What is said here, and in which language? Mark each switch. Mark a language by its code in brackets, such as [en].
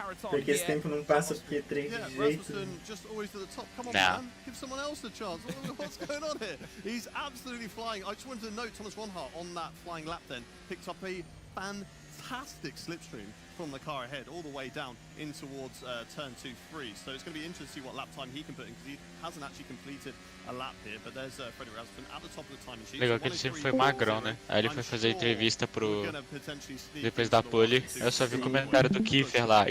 [pt] Porque esse tempo não passa porque treino de jeito. Não. [en] Give someone else a chance. What's going on here? He's absolutely flying. I just wanted to note Thomas Ronhart on that flying lap then picked up a fantastic slipstream from the car ahead all the way down in towards turn 2-3. So it's going to be interesting to see what lap time he can put in, because he hasn't actually completed a lap here. But there's Freddie Rasmussen at the top of the timing sheet. [pt] Legal que ele sempre foi magrão, né? Aí ele foi fazer entrevista pro... Depois da pole, eu só vi o comentário do Kiefer lá.